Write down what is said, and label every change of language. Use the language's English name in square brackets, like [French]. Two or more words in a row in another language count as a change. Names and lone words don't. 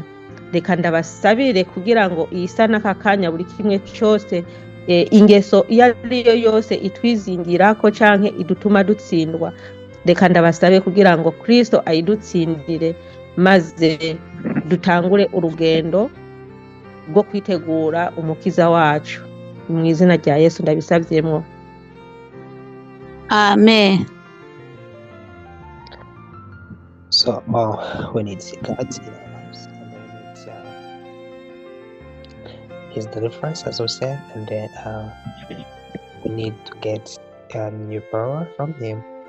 [Rundi] Reka ndabasabire kugira ngo isa n'aka kanya buri kimwe cyose ingeso iyo ariyo yose itwizingira ko canke idutuma dutsindwa, reka ndabasabe kugira ngo Kristo ayidutsindire maze dutangure urugendo rwo kwitegura umukiza wacu. Mu izina rya Yesu ndabisavyemwo. Amen. [English] So we need God in our lives, and then His deliverance, as we said, and then we need to get new power from Him.